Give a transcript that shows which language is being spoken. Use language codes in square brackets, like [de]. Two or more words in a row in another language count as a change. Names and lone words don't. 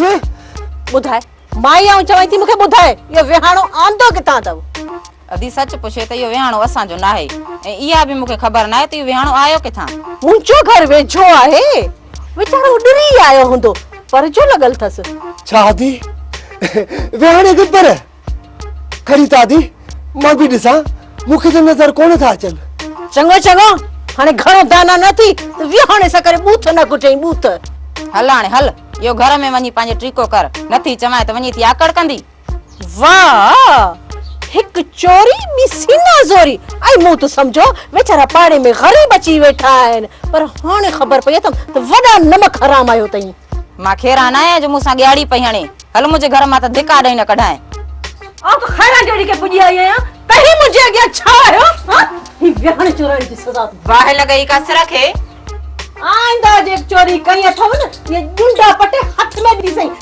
[sd] ॿुधाए, माई आऊं चवां थी मूंखे ॿुधाए इहो विहाणो आंदो किथां अथव? अदी सच पुछे त इहो विहाणो असांजो न आहे, ऐं इहा बि मूंखे ख़बर न आहे त इहो विहाणो आयो किथां। मुंहिंजो घर वेझो आहे। वीचारो उॾरी आयो हूंदो, पर जो लॻल अथसि। छा दी वे हाणे किधर खड़ी तादी? मां बि ॾिसां, मूंखे त नज़र कोन था अचनि। चङो चङो, हाणे घणो दाना न थी त विहाणे सां करे बूथ न कुटई बूथ। हल हाणे हल, इहो घर में वञी पंहिंजो ट्रीको कर, नथी चवां त वञी थी आकड़ कंदी। वाह, हिकु चोरी ॿी सीना ज़ोरी। ऐं मूं त सम्झो वीचारा पाड़े में ग़रीब अची वेठा आहिनि, पर हाणे ख़बर पई अथमि त वॾा नमक हराम आयो अथई। मां खेरा न आहियां जो मूंसां ॻाड़ी पई हणे। हल मुंहिंजे घर मां त धिका ॾेई न कढाए। आ तो खैरा जड़ी के पुजी आई आहियां, तही मुंहिंजे अॻियां छा आयो? हा, ही विहाणे चोरी जी सज़ा बाहि लॻई कसर खे। आइंदा जे चोरी कई अथव न, ये डुंडा पटे हथ में दी सही।